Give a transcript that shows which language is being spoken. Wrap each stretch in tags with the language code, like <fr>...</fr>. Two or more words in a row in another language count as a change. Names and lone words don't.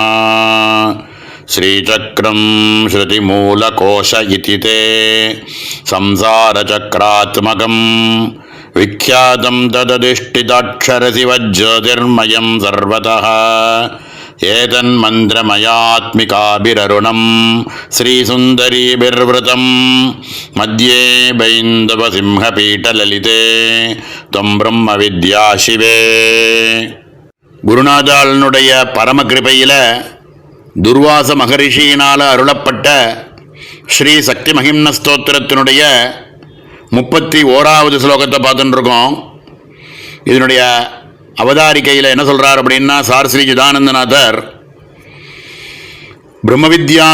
<sa>श्रीचक्रं श्रुतिमूलकोश इति ते संसारचक्रात्मकं विख्यातं तदधिष्ठिताक्षरशिवज्योतिर्मयं सर्वतः एतन्मन्त्रमयात्मिकाभिररुणं श्रीसुन्दरीभिर्वृतं मध्ये बैन्दवसिंहपीठललिते त्वं ब्रह्मविद्या शिवे.</sa> <ta>குருநாதாளனுடைய பரமகிருபையில் துர்வாச மகரிஷியினால் அருளப்பட்ட ஸ்ரீ சக்தி மகிம்ன ஸ்தோத்திரத்தினுடைய 31வது ஸ்லோகத்தை பார்த்துட்டுருக்கோம். இதனுடைய அவதாரிக்கையில் என்ன சொல்கிறார் அப்படின்னா, சார் ஸ்ரீ சிதானந்தநாதர் பிரம்மவித்யா</ta>